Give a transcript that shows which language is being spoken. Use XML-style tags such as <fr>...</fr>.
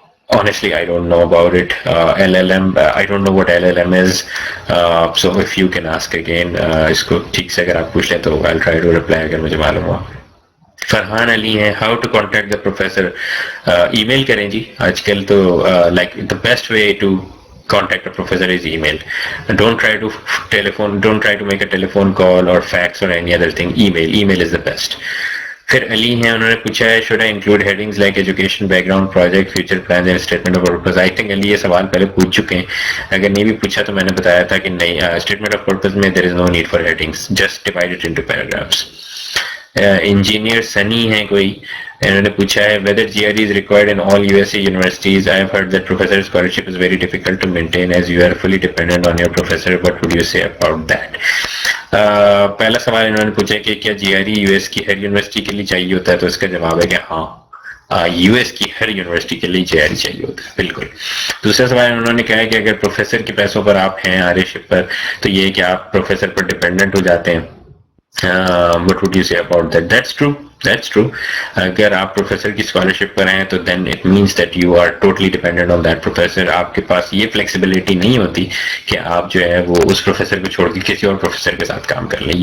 <en>Honestly, I don't know about it. LLM, I don't know what LLM is. So if you can ask again,</en> <ur>اس کو ٹھیک سے اگر آپ پوچھ لیں تو</ur> <en>I'll try to reply</en> <ur>اگر مجھے معلوم ہوا.</ur> <en>فرحان علی ہیں, how to contact the professor?</en> <ur>ای میل کریں جی. آج کل تو</ur> <en>like the best way to contact a professor is email. Don't try to make a telephone call or fax or any other thing. Email is the best.</en> <ur>پھر علی ہیں, انہوں نے پوچھا ہے</ur> <en>should I include headings like education, background, project, future plans and statement of purpose? I think</en> <ur>علی یہ سوال پہلے پوچھ چکے ہیں. اگر نہیں بھی پوچھا تو میں نے بتایا تھا کہ نہیں, statement of purpose میں</ur> <en>there is no need for headings, just divide it into paragraphs.</en> <ur>Engineer سنی ہیں کوئی, انہوں نے پوچھا ہے</ur> <en>whether GRE is required in all USA universities. I have heard that professor scholarship is very difficult to maintain as you are fully dependent on your professor. What would you say about that?</en> <ur>پہلا سوال انہوں نے پوچھا کہ کیا GRE US کی ہر university کے لیے چاہیے ہوتا ہے, تو اس کا جواب ہے کہ ہاں, US کی ہر یونیورسٹی کے لیے GRE چاہیے ہوتا ہے, بالکل. دوسرا سوال انہوں نے کہا ہے کہ اگر پروفیسر کے پیسوں پر آپ ہیں, آرشپ پر, تو یہ کہ آپ پروفیسر پر ڈپینڈنٹ ہو جاتے ہیں.</ur> <en>What would you say about that? That's true.</en> <ur>اگر آپ پروفیسر کی اسکالرشپ پر ہیں تو</ur> <en>then it means that you are totally dependent on that professor.</en> <ur>آپ کے پاس یہ فلیکسیبلٹی نہیں ہوتی کہ آپ جو ہے وہ اس پروفیسر کو چھوڑ کے کسی اور پروفیسر کے ساتھ کام کر لیں.</ur>